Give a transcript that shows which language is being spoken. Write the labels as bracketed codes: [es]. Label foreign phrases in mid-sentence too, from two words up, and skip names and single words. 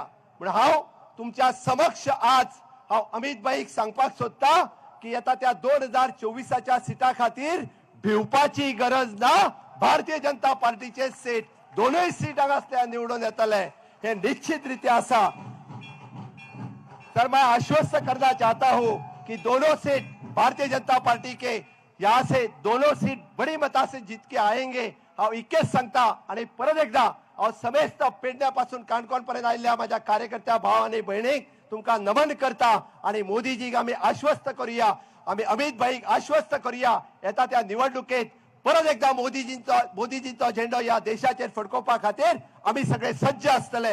[kok] म्हणून हांव तुमच्या समक्ष आज हांव अमित भाईक सांगपाक सोदता की येता त्या 2024च्या सिटा खातीर भिवपाची गरज ना. भारतीय जनता पार्टीचे सीट दोनूय सीट हांगासल्या निवडून येतले हे निश्चित रित्या आसा. [hi] सर मैं आश्वस्त करना चाहता हूं कि दोनों सीट भारतीय जनता पार्टी के यहाँ से दोनों सीट बड़ी मता से जीत के आएंगे. [kok] हांव इतकेच सांगता आणि परत एकदा हांव समेस्त पेडण्यापासून काणकोण पर्यंत आयिल्ल्या माझ्या कार्यकर्त्या भाव आणि भयणीक तुमकां नमन करता आणि मोदीजीक आमी आश्वस्त करूया, आमी अमित भाईक आश्वस्त करूया येता त्या निवडणुकेत परत एकदा मोदीजींचो झेंडो या देशाचेर फडकोवपा खातीर आमी सगळे सज्ज आसतले.